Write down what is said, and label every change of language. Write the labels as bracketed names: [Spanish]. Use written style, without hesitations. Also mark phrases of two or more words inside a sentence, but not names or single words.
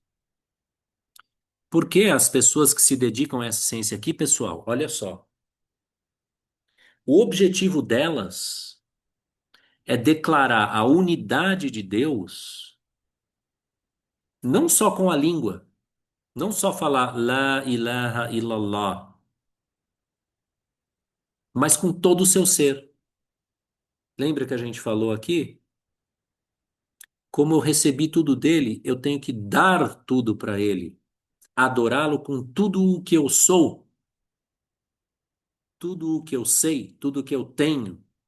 [Portuguese] Porque as pessoas que se dedicam a essa ciência aqui, pessoal, olha só, o objetivo delas é declarar a unidade de Deus, não só com a língua, não só falar [Arabic] لا إله إلا الله, [Portuguese] mas com todo o seu ser. Lembra que a gente falou aqui? Como eu recebi tudo dele, eu tenho que dar tudo para ele, adorá-lo com tudo o que eu sou, tudo o que eu sei, tudo o que eu tenho.